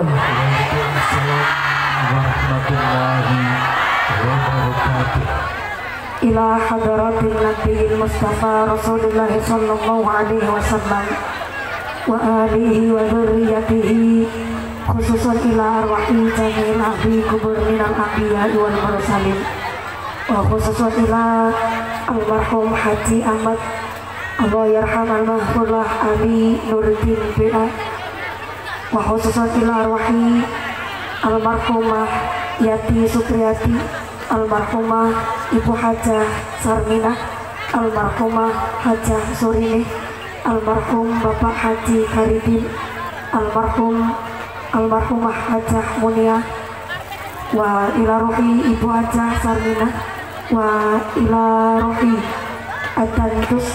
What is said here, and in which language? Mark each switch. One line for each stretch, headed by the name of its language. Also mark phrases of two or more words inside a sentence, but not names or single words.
Arabic: وعليكم السلام ورحمة الله وبركاته. إلى حضرة النبي المصطفى رسول الله صلى الله عليه وسلم وآله وذريته خصوصا إلى أرواح جميع أهل القبور من الأنبياء والمرسلين وخصوصا إلى المرحوم Haji Ahmad الله يرحم المغفور له Ali Nuruddin B.A. وخصوصا إلى أرواح المرحومة Yati Supriyati, almarhumah Ibu Hajah Sarminah, almarhumah Hajah Surini, almarhum Bapak Haji Karidin, almarhumah Hajah Munia, وإلى روح Ibu Hajah Sarminah, وإلى روح adantus.